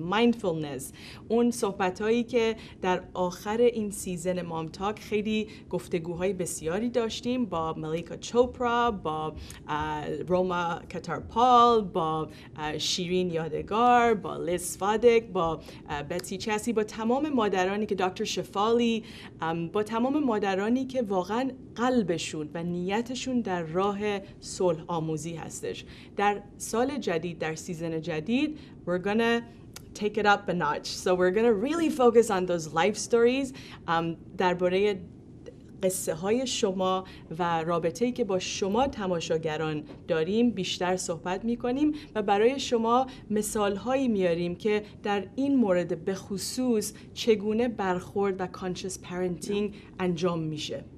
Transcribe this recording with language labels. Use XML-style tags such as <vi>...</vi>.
<fa>mindfulness، اون صحبتایی که در آخر این سیزن مام تاک خیلی گفتگوهای بسیاری داشتیم با ملیکا چوپرا، با روما کتارپال، با شیرین یادگار، با لیز فادک، با بتی چسی، با تمام مادرانی که دکتر شفالی، با تمام مادرانی که واقعا قلبشون و نیتشون در راه صلح آموزی هستش. در سال جدید، در سیزن جدید</fa> <en>we're gonna take it up a notch. So we're gonna really focus on those life stories.</en> <fa>درباره قصه های شما و رابطه‌ای که با شما تماشاگران داریم بیشتر صحبت می‌کنیم و برای شما مثال‌هایی میاریم که در این مورد به خصوص چگونه برخورد و conscious parenting انجام میشه.</fa>